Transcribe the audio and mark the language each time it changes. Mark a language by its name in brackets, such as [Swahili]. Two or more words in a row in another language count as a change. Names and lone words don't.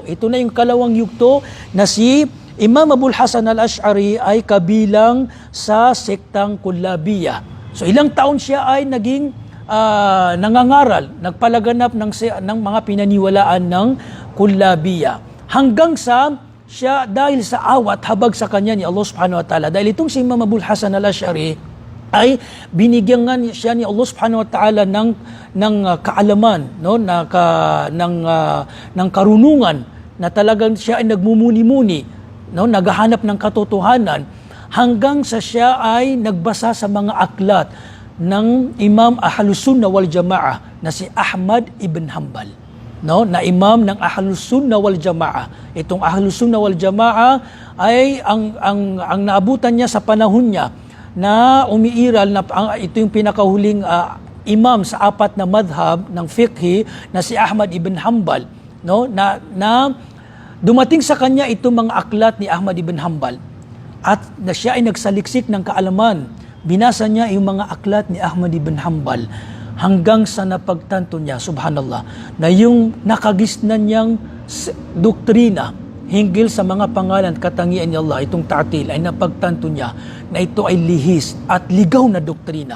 [Filipino] Ito na yung kalawang yugto na si Imam Abul Hasan al-Ash'ari ay kabilang sa sektang Kullabiyah. So ilang taon siya ay naging nangangaral, nagpalaganap ng mga pinaniwalaan ng Kullabiyah. Hanggang sa siya, dahil sa awat habag sa kanya ni Allah [Arabic] سبحانه وتعالى, [Filipino] dahil itong si Imam Abul Hasan al-Ash'ari ay binigyan nga siya ni Allah [Arabic] سبحانه وتعالى [Filipino] ng kaalaman, no, ng karunungan, na talagang siya ay nagmumuni-muni, no, naghahanap ng katotohanan, hanggang sa siya ay nagbasa sa mga aklat ng Imam Ahlus Sunnah wal Jama'ah na si Ahmad ibn Hanbal, no, na imam ng Ahlus Sunnah wal Jama'ah. Itong Ahlus Sunnah wal Jama'ah ay ang naabutan niya sa panahon niya na umiiral na ito yung pinakahuling imam sa 4 na madhab ng fiqh na si Ahmad ibn Hanbal, no, na dumating sa kanya itong mga aklat ni Ahmad ibn Hanbal at na siya ay nagsaliksik ng kaalaman. Binasa niya yung mga aklat ni Ahmad ibn Hanbal hanggang sa napagtanto niya, subhanallah, na yung nakagisnan niyang doktrina hinggil sa mga pangalan at katangian ni Allah, itong ta'til, ay napagtanto niya na ito ay lihis at ligaw na doktrina.